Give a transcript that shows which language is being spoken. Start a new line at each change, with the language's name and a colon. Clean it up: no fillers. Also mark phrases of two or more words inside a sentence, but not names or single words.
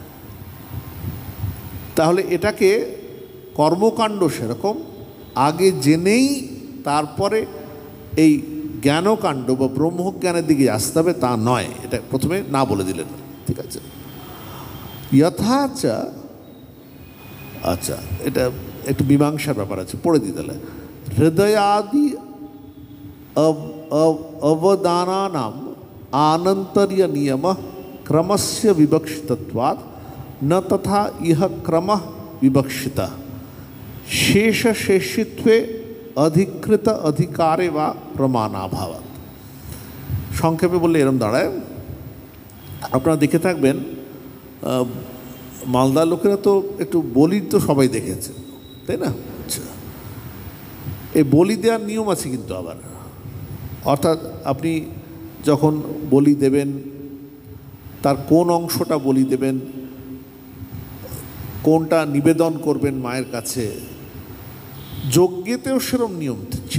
Bangla: তাহলে এটাকে কর্মকাণ্ড সেরকম আগে জেনেই তারপরে এই জ্ঞানকাণ্ড বা ব্রহ্মজ্ঞানের দিকে আসতে হবে, তা নয়। এটা প্রথমে না বলে দিলেন, ঠিক আছে? যথাচ, আচ্ছা, এটা একটু মীমাংসার ব্যাপার আছে, পড়ে দিই তাহলে।
Sanskrit: হৃদয়াদি अवदानानाम आनंतर्य नियम क्रमस्य विवक्षितत्वात् न तथा यह क्रमः विवक्षितः शेष शेषित्वे अधिकृत अधिकारे वा प्रमाणाभावात्।
Bangla: সংক্ষেপে বললে এরকম দাঁড়ায়। আপনারা দেখে থাকবেন মালদার লোকেরা তো একটু বলি তো সবাই দেখেছে, তাই না? আচ্ছা, এই বলি দেওয়ার নিয়ম আছে কিন্তু আবার। অর্থাৎ আপনি যখন বলি দেবেন, তার কোন অংশটা বলি দেবেন, কোনটা নিবেদন করবেন মায়ের কাছে, যজ্ঞেতেও সেরম নিয়ম ছিল।